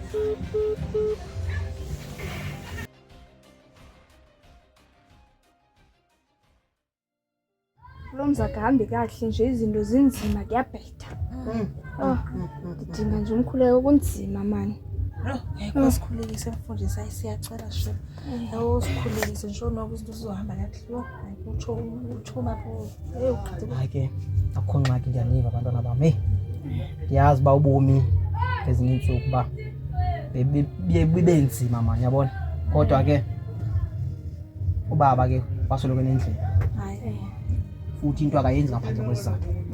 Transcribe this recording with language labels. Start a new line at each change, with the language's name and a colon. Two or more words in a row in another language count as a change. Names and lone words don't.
Zulu: Lo mzaka hambi kahle nje izinto zinzima kuyabhetha. Ngidinga nje umkhuleko kunzima mani. Ngeke sikhulekise mfundisi siyacela shwe. Sikhulekise nje nokuthi izinto zizohamba kahle. Uthi mapho.
Xhosa: Hayi akho ngxaki ndiyaniva abantwana bami. Ndiyazi ba ubomi ezinye insuku ba bibe nzima mani yabona. Kodwa ke ubaba ke wasoloko nendlela.
Zulu: Futhi into akayenzi ngaphandle kwesizathu.